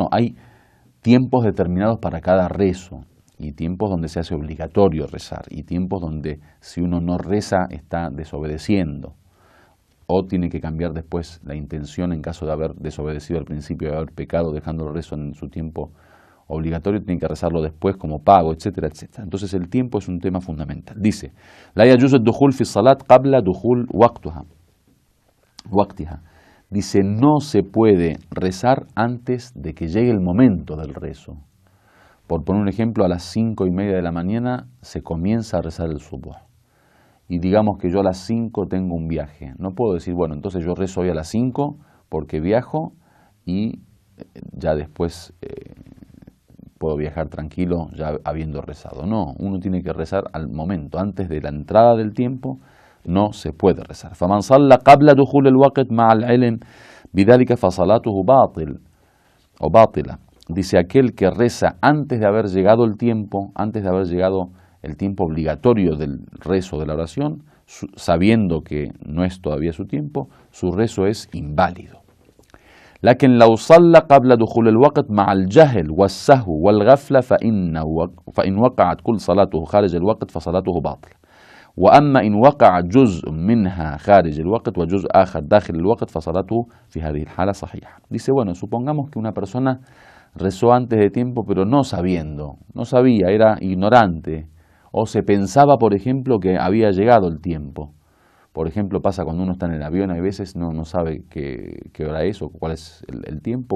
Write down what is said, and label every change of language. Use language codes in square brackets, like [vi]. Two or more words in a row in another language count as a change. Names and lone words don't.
[es] No, hay tiempos determinados para cada rezo, y tiempos donde se hace obligatorio rezar, y tiempos donde si uno no reza está desobedeciendo, o tiene que cambiar después la intención en caso de haber desobedecido al principio, de haber pecado dejando el rezo en su tiempo obligatorio, tiene que rezarlo después como pago, etcétera, etcétera. Entonces el tiempo es un tema fundamental. [ar] Dice, لا يجوز الدخول في صلاة قبل دخول وقتها. [es] Dice, no se puede rezar antes de que llegue el momento del rezo. Por poner un ejemplo, a las 5:30 de la mañana se comienza a rezar el subuh. Y digamos que yo a las 5 tengo un viaje. No puedo decir, bueno, entonces yo rezo hoy a las 5 porque viajo y ya después puedo viajar tranquilo ya habiendo rezado. No, uno tiene que rezar al momento, antes de la entrada del tiempo. No se puede rezar. [ar] فَمَنْ صَلَّ قَبْلَ دُخُولِ الْوَقْتِ مَعَ الْعِلْمِ بِذَلِكَ فَصَلَاتُهُ باطل o bátila. [es] Dice, aquel que reza antes de haber llegado el tiempo, antes de haber llegado el tiempo obligatorio del rezo de la oración, sabiendo que no es todavía su tiempo, su rezo es inválido. [ar] لكن لو صلى قبل دخول الوقت مع الجهل والسهو والغفلة فإن وقعت كل صلاته خارج الوقت فصلاته باطلة. وأما إن وقع جزء منها خارج الوقت وجزء آخر داخل الوقت فصلاته في هذه الحالة صحيحة. [es] Dice, bueno, supongamos que una persona rezó antes de tiempo pero no sabiendo, no sabía, era ignorante, o se pensaba, por ejemplo, que había llegado el tiempo. Por ejemplo, pasa cuando uno está en el avión, hay veces no sabe qué hora es o cuál es el tiempo.